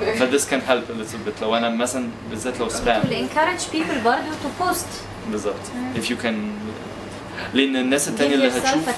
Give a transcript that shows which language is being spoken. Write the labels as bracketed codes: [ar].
[en] this can help a little bit [ar] لو انا مثلا بالذات لو سبام. [en] To encourage people برضه to post. [ar] بالظبط. [en] If you can [ar] لان الناس التانية اللي هتشوف